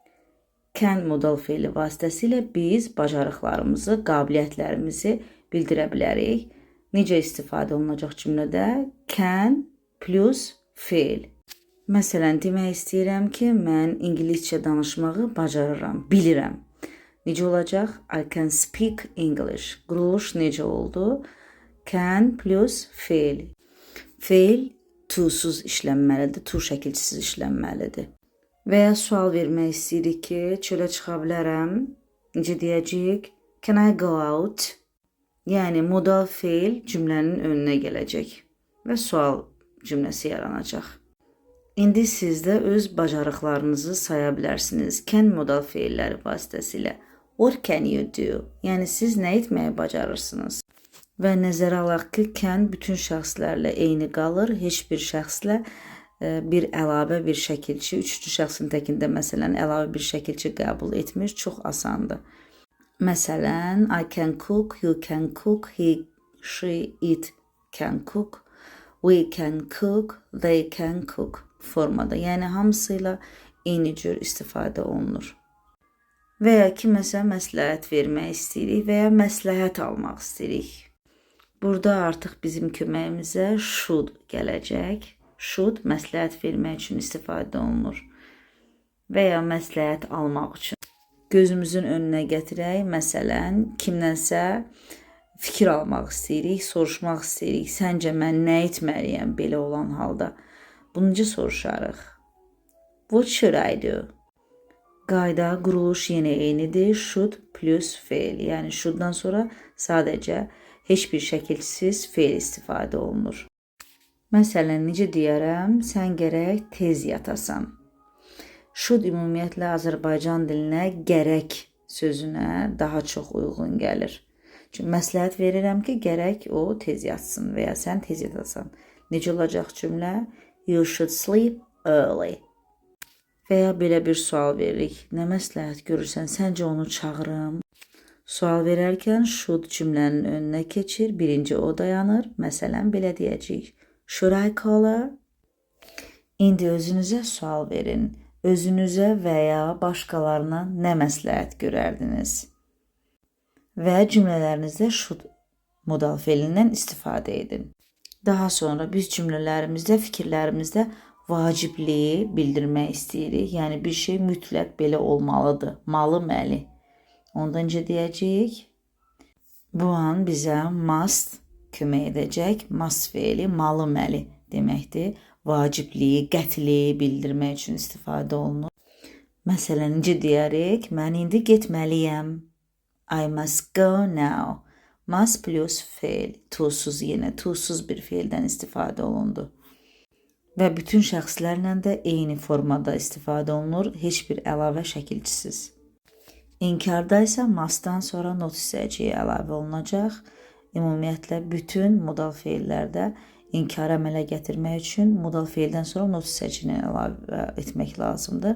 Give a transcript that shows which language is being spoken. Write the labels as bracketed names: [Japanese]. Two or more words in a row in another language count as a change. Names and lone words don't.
[Azerbaijani] Can modal feili vasitəsilə biz bacarıqlarımızı, qabiliyyətlərimizi bildirə bilərik. Necə istifadə olunacaq cümlədə? [English] Can plus [Azerbaijani] feil. Məsələn, demək istəyirəm ki, mən ingiliscə danışmağı bacarıram, bilirəm. Necə olacaq? [English] I can speak English. [Azerbaijani] Quruluş necə oldu? [English] Can plus [Azerbaijani] feil. Feil to-suz işlənməlidir, to şəkilçisiz işlənməlidir. Və ya sual vermək istəyirik ki, çölə çıxa bilərəm. Necə deyəcəyik? [English] Can I go out? [Azerbaijani] Yəni, modal feil cümlənin önünə gələcək və sual cümləsi yaranacaq. İndi siz də öz bacarıqlarınızı saya bilərsiniz. Can modal feilləri vasitəsilə. [English] What can you do? [Azerbaijani] Yəni, siz nə etməyi bacarırsınız? Və nəzərə alaq ki, can bütün şəxslərlə eyni qalır. Heç bir şəxslə bir əlavə bir şəkilçi, üçüncü şəxsin təkində məsələn əlavə bir şəkilçi qəbul etmir. Çox asandır. Məsələn, [English] I can cook, you can cook, he, she, it can cook, we can cook, they can cook formada. [Azerbaijani] Yəni, hamısıyla eyni cür istifadə olunur. Və ya kiməsə məsləhət vermək istəyirik və ya məsləhət almaq istəyirik. Burada artıq bizim köməyimizə should gələcək. Should məsləhət vermək üçün istifadə olunur. Və ya məsləhət almaq üçün. Gözümüzün önünə gətirək. Məsələn, kimdənsə fikir almaq istəyirik, soruşmaq istəyirik. Səncə mən nə etməliyəm belə olan halda? Bunu necə soruşarıq? [English] What should I do? [Azerbaijani] Qayda, quruluş yenə eynidir. [English] Should plus [Azerbaijani] feil. Yəni, shoulddan sonra sadəcə heç bir şəkilsiz feil istifadə olunur. Məsələn, necə deyərəm? Sən gərək tez yatasan. Should ümumiyyətlə Azərbaycan dilinə gərək sözünə daha çox uyğun gəlir. Çünki məsləhət verirəm ki, gərək o tez yatsın və ya sən tez yatasan. Necə olacaq cümlə? [English] You should sleep early. [Azerbaijani] Və ya belə bir sual veririk. Nə məsləhət görürsən? Səncə onu çağırım? Sual verərkən should cümlənin önünə keçir. Birinci o dayanır. Məsələn, belə deyəcəyik. [English] Should I call her? [Azerbaijani] İndi özünüzə sual verin. Özünüzə və ya başqalarına nə məsləhət görərdiniz? Və cümlələrinizdə should modal feilindən istifadə edin. Daha sonra biz cümlələrimizdə, fikirlərimizdə vacibliyi bildirmək istəyirik. Yəni, bir şey mütləq belə olmalıdır. Malı, məli. Onda necə deyəcəyik? Bu an bizə must kömək edəcək. Must feili malı, məli deməkdir. Vacibliyi, qətliliyi bildirmək üçün istifadə olunur. Məsələn, necə deyərik? Mən indi getməliyəm. [English] I must go now. Must plus feil. [Azerbaijani] To-suz yenə, to-suz bir feildən istifadə olundu. Və bütün şəxslərlə də eyni formada istifadə olunur. Heç bir əlavə şəkilçisiz. İnkarda isə mustdan sonra not hissəciyi əlavə olunacaq. Ümumiyyətlə, bütün modal feillərdə inkarı əmələ gətirmək üçün modal feildən sonra not hissəcini əlavə etmək lazımdır.